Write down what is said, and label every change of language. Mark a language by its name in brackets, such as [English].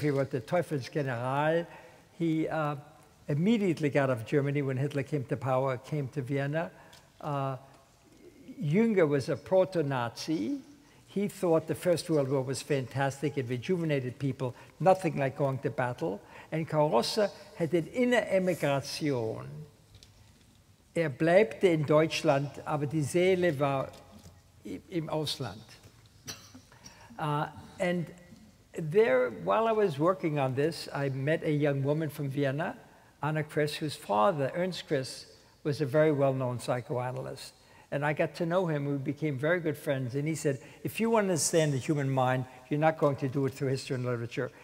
[English] He wrote the Teufelsgeneral. He immediately got out of Germany when Hitler came to power, came to Vienna. Jünger was a proto-Nazi. He thought the First World War was fantastic. It rejuvenated people, nothing like going to battle. And Karosse had [German] eine Inneremigration. Bleibte in Deutschland, aber die Seele war im Ausland. [English] And there, while I was working on this, I met a young woman from Vienna, Anna Kress, whose father, Ernst Kress, was a very well-known psychoanalyst. And I got to know him. We became very good friends. And he said, if you want to understand the human mind, you're not going to do it through history and literature.